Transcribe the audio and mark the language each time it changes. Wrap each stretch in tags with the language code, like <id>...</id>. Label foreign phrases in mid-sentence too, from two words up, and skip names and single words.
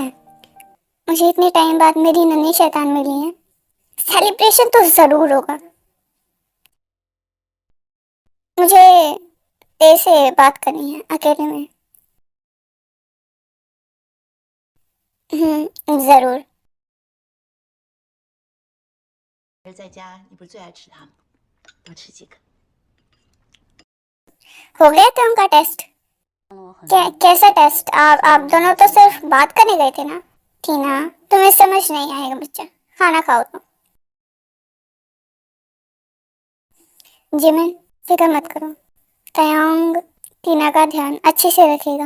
<hi>मुझे इतने टाइम बाद मेरी नन्ही शैतान मिली है। सेलिब्रेशन तो जरूर होगा। मुझे तेरे से बात करनी है अकेले में। जरूर।</hi> <zh>在家你不是最爱吃它吗？多吃几个。</zh> <hi>हो गया टर्म का टेस्ट? कैसा टेस्ट? आप दोनों तो सिर्फ बात करने गए थे ना? टीना, तुम्हें समझ नहीं आएगा बच्चा, खाना खाओ तुम। जिमिन, फिक्र मत करो, तयांग टीना का ध्यान अच्छे से रखेगा।</hi>